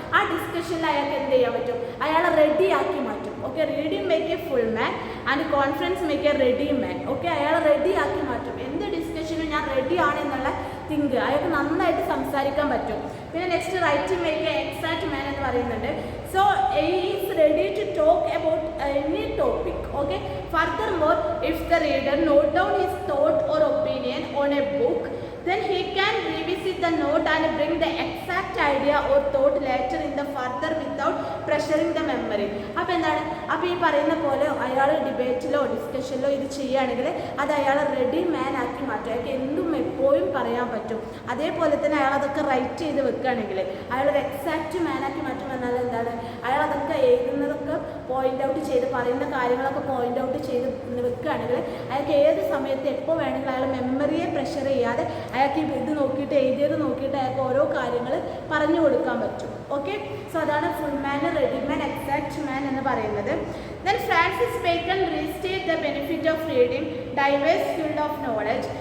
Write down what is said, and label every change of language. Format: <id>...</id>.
<ml>ആ ഡിസ്കഷനിൽ അയാൾക്ക് എന്ത് ചെയ്യാൻ പറ്റും, അയാളെ റെഡി ആക്കി മാറ്റും.</ml> <en>Okay, reading make a full man and conference make a ready man.</en> <ml>Okay, അയാളെ റെഡി ആക്കി മാറ്റും. എന്ത് ഡിസ്കഷനും ഞാൻ റെഡി ആണ് എന്നുള്ള തിങ്ക്, അയാൾക്ക് നന്നായിട്ട് സംസാരിക്കാൻ പറ്റും. പിന്നെ next</ml> <en>writing make a exact man</en> <ml>എന്ന് പറയുന്നുണ്ട്.</ml> <en>So is ready to talk about any topic. Okay, further more if the reader note down his thought or opinion on a book, then he can revisit the note and bring the exact idea or thought later in the further without pressuring the memory.</en> <ml>അപ്പോൾ എന്താണ്, അപ്പോൾ ഈ പറയുന്ന പോലെ അയാൾ ഡിബേറ്റിലോ ഡിസ്കഷനിലോ ഇത് ചെയ്യുകയാണെങ്കിൽ അത് അയാളെ റെഡി മാൻ ആക്കി മാറ്റും. അയാൾക്ക് എന്തും എപ്പോഴും പറയാൻ പറ്റും. അതേപോലെ തന്നെ അയാൾ അതൊക്കെ റൈറ്റ് ചെയ്ത് വെക്കുകയാണെങ്കിൽ അയാളൊരു എക്സാക്റ്റ് മാൻ ആക്കി മാറ്റും. എന്നാൽ എന്താണ്, അയാൾ അതൊക്കെ എഴുതുന്നതൊക്കെ പോയിന്റ് ഔട്ട് ചെയ്ത്, പറയുന്ന കാര്യങ്ങളൊക്കെ പോയിന്റ് ഔട്ട് ചെയ്ത് വെക്കുകയാണെങ്കിൽ അയാൾക്ക് ഏത് സമയത്ത് എപ്പോൾ വേണമെങ്കിലും അയാൾ മെമ്മറിയെ പ്രഷർ ചെയ്യാതെ അയാൾക്ക് ഇത് നോക്കിയിട്ട് എഴുതിയത് നോക്കിയിട്ട് അയാൾക്ക് ഓരോ കാര്യങ്ങൾ പറഞ്ഞു കൊടുക്കാൻ പറ്റും. ഓക്കെ, സോ അതാണ് ഫുൾ മാൻ, റെഡി മാൻ, എക്സാക്ട് മാൻ എന്ന് പറയുന്നത്.</ml> <en>Then Francis Bacon restated the benefit of reading diverse field of knowledge.</en>